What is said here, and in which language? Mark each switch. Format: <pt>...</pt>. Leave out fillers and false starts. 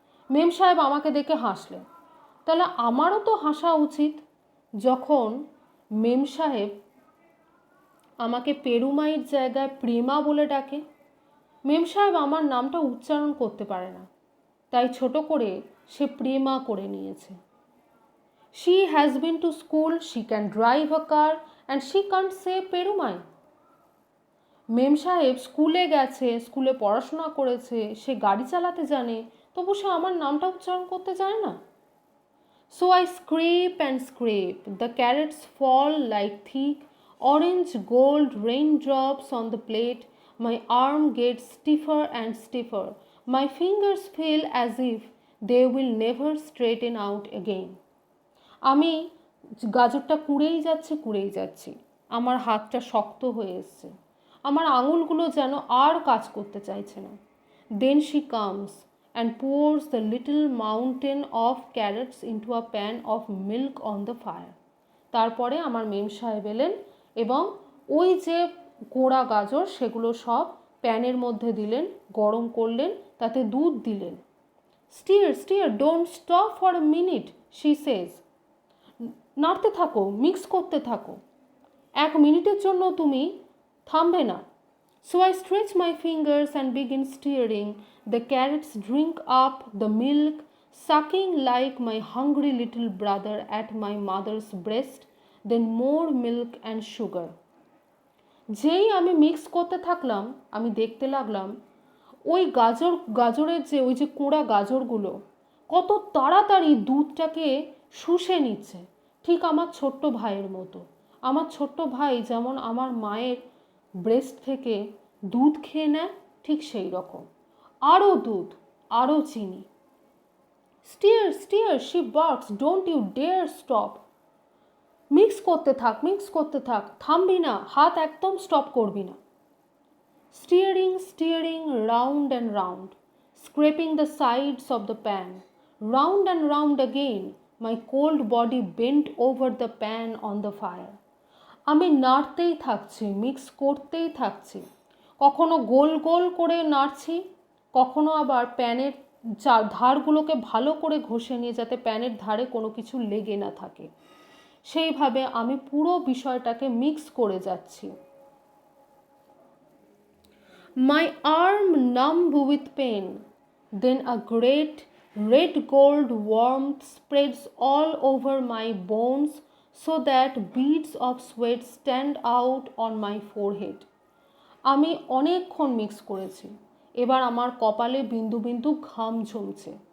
<bn>মেম সাহেব আমাকে দেখে হাসলেন। তাহলে আমারও তো হাসা উচিত যখন মেম সাহেব আমাকে পেরুমাইয়ের জায়গায় প্রেমা বলে ডাকে। মেম সাহেব আমার নামটা উচ্চারণ করতে পারে না, তাই ছোট করে সে প্রেমা করে নিয়েছে।</bn> <en>She has been to school, she can drive a car and she can't say পেরুমাই।</en> <bn>মেম সাহেব স্কুলে গেছে, স্কুলে পড়াশোনা করেছে, সে গাড়ি চালাতে জানে, তবু সে আমার নামটা উচ্চারণ করতে জানে না।</bn> <en>So I scrape and scrape, the carrots fall like thick orange gold raindrops on the plate, my arm gets stiffer and stiffer, my fingers feel as if they will never straighten out again.</en> <bn>আমি গাজরটা কুড়েই যাচ্ছি, আমার হাতটা শক্ত হয়ে এসছে, আমার আঙুলগুলো যেন আর কাজ করতে চাইছে না।</bn> <en>Then she comes and pours the little mountain of carrots into a pan of milk on the fire.</en> <bn>তারপরে আমার মেম সাহেব এলেন এবং ওই যে গোড়া গাজর সেগুলো সব প্যানের মধ্যে দিলেন, গরম করলেন, তাতে দুধ দিলেন।</bn> <en>Steer, don't stop for a minute, she says.</en> <bn>নাড়তে থাকো, মিক্স করতে থাকো, 1 মিনিটের জন্য তুমি থামবে না।</bn> <en>So I stretch my fingers and begin stirring. The carrots drink up the milk, sucking like my hungry little brother at my mother's breast, then more milk and sugar.</en> <bn>যেই আমি মিক্স করতে থাকলাম আমি দেখতে লাগলাম ওই গাজরের ওই যে কোড়া গাজরগুলো কত তাড়াতাড়ি দুধটাকে শুষে নিচ্ছে, ঠিক আমার ছোট্ট ভাইয়ের মতো। আমার ছোট্ট ভাই যেমন আমার মায়ের ব্রেস্ট থেকে দুধ খেয়ে নেয় ঠিক সেই রকম, আরও দুধ, আরও চিনি।</bn> <en>Stir stir, she barks, don't you dare stop.</en> <bn>Mix করতে থাক, থামবি না, হাত একদম স্টপ করবি না।</bn> <en>Steering, steering round and round, scraping the sides of the pan, round and round again, my cold body bent over the pan on the fire.</en> <bn>আমি নাড়তেই থাকছি, mix করতেই থাকছি, কখনো গোল গোল করে নাড়ছি, কখনো আবার প্যানের ধারগুলোকে ভালো করে ঘষে নিয়ে যাতে প্যানের ধারে কোনো কিছু লেগে না থাকে, সেইভাবে আমি পুরো বিষয়টাকে মিক্স করে যাচ্ছি।</bn> <en>My arm numb with pain, then a great red gold warmth spreads all over my bones so that beads of sweat stand out on my forehead.</en> <bn>আমি অনেকক্ষণ মিক্স করেছি, এবার আমার কপালে বিন্দু বিন্দু ঘাম জমছে।</bn>